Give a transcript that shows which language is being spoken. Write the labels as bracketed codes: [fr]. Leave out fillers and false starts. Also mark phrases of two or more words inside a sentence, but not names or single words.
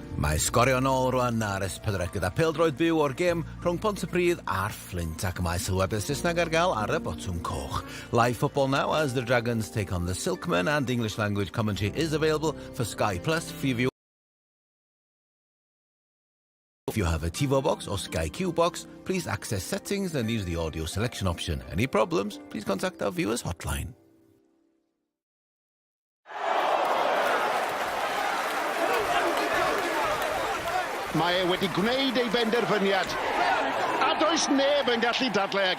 [cy] Mae Sgorio nôl rwan ar S4 gyda pêl-droed byw o'r gêm rhwng Pontypridd a'r Flint ac mae sylwebeth Saesneg ar gael ar y botwm coch. [en] Live football now as the Dragons take on the Silkmen and English language commentary is available for Sky Plus Freeview. If you have a TiVo box or Sky Q box, please access settings and use the audio selection option. Any problems, please contact our viewers hotline. [cy] Mae wedi gwneud ei benderfyniad, a does neb yn gallu dadlau ag e.